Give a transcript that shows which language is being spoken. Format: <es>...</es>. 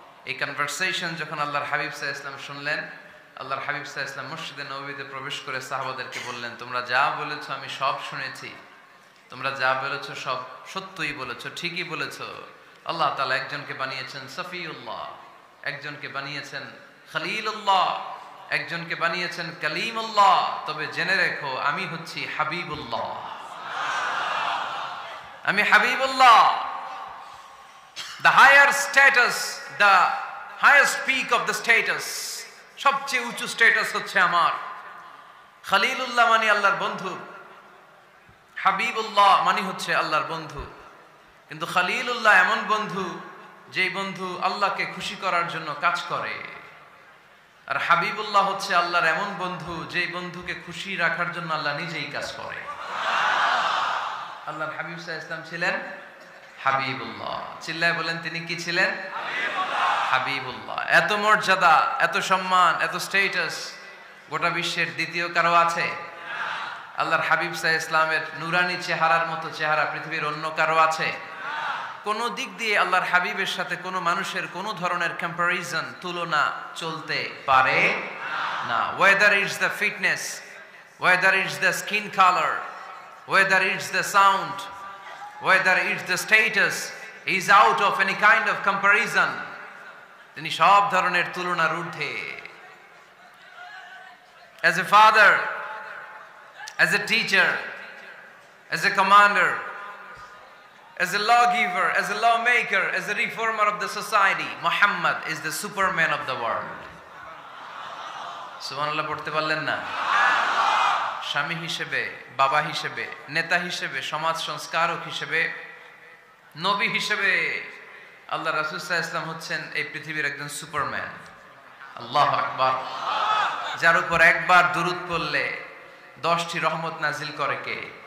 <bn>এই কনভারসেশন যখন আল্লাহর হাবিব সাল্লাল্লাহু আলাইহি ওয়াসাল্লাম শুনলেন, আল্লাহর হাবিব সাল্লাল্লাহু আলাইহি ওয়াসাল্লাম মসজিদে নববীতে প্রবেশ করে সাহাবাদেরকে বললেন, তোমরা যা বলেছো আমি সব শুনেছি, তোমরা যা বলেছো সব সত্যই বলেছো, ঠিকই বলেছো। আল্লাহ তাআলা একজনকে বানিয়েছেন সফিউল্লাহ, একজনকে বানিয়েছেন খলিলুল্লাহ, একজনকে বানিয়েছেন কালিমুল্লাহ। তবে জেনে রেখো আমি হচ্ছি হাবিবুল্লাহ, আমি Habibullah.</bn> <en>The higher status, the highest peak of the status, সবচেয়ে উঁচু status হচ্ছে আমার।</en> <bn>খলিলুল্লাহ মানে আল্লাহর বন্ধু, হাবিবুল্লাহ মানে হচ্ছে আল্লাহর বন্ধু। কিন্তু খলিলুল্লাহ এমন বন্ধু, যেই বন্ধু আল্লাহকে খুশি করার জন্য কাজ করে। আর হাবিবুল্লাহ হচ্ছে আল্লাহর এমন বন্ধু, যেই বন্ধুকে খুশি রাখার জন্য আল্লাহ নিজেই কাজ করে। আল্লাহর হাবিব সাল্লাল্লাহু আলাইহি ওয়াসাল্লাম ছিলেন হাবিবুল্লাহ। চিল্লায় বলেন, তিনি কি ছিলেন? হাবিবুল্লাহ। এত মর্যাদা, এত সম্মান, এত স্ট্যাটাস গোটা বিশ্বের দ্বিতীয় কারো আছে? আল্লাহর হাবিব সাল্লাল্লাহু আলাইহি ওয়াসাল্লামের নুরানি চেহারার মতো চেহারা পৃথিবীর অন্য কারো আছে? কোন দিক দিয়ে আল্লাহর হাবিবের সাথে কোনো মানুষের কোনো ধরনের কম্পারিজন, তুলনা চলতে পারে না।</bn> <en>Whether it's the fitness, whether it's the skin colour, whether it's the sound, whether it's the status, is out of any kind of comparison.</en> <bn>তিনি সব ধরনের তুলনার ঊর্ধ্বে।</bn> <en>As a father, as a teacher, as a commander, as a lawgiver, as a lawmaker, as a reformer of the society, Muhammad is the superman of the world.</en> <bn>সুবহানাল্লাহ পড়তে পারলেন না? স্বামী হিসেবে, বাবা হিসেবে, নেতা হিসেবে, সমাজ সংস্কারক হিসেবে, নবী হিসেবে আল্লাহ রাসূল সাল্লাল্লাহু আলাইহি ওয়াসাল্লাম হচ্ছেন এই পৃথিবীর একজন সুপারম্যান। আল্লাহু আকবার। যার উপর একবার দুরূদ পড়লে 10টি রহমত নাজিল করে কে?</bn>